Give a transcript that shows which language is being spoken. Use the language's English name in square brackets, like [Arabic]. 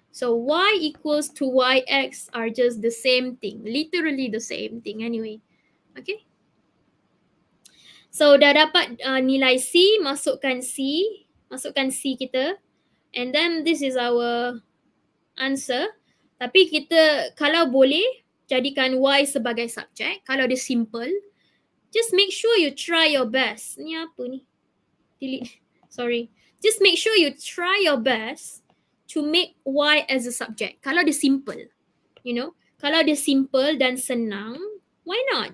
[English] So Y equals to YX are just the same thing. Literally the same thing anyway. Okay. So [Malay] dah dapat nilai C, masukkan C kita. [English] And then this is our answer. [Malay] Tapi kita kalau boleh jadikan Y sebagai subjek. Kalau dia simple, [English] just make sure you try your best. [Malay] Ni apa ni? [English] Delete. Sorry. Just make sure you try your best to make Y as a subject. [Malay] Kalau dia simple, [English] you know. [Malay] Kalau dia simple dan senang, [English] why not?